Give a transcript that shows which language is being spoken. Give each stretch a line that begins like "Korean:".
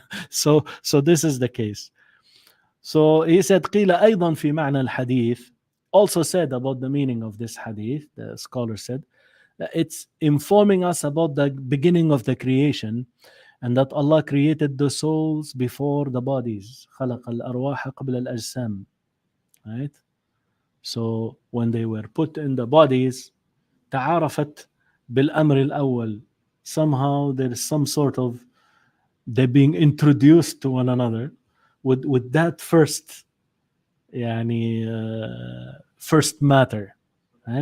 English: So this is the case. So he said
Arabic: قيل أيضا في معنى الحديث,
English: also said about the meaning of this hadith, the scholar said that it's informing us about the beginning of the creation, and that Allah created the souls before the bodies.
Arabic: خلق الأرواح قبل الأجسام.
English: Right? So when they were put in the bodies,
Arabic: تعارفت بالأمر الأول.
English: Somehow there is some sort of, they're being introduced to one another with that first يعني first matter. Right?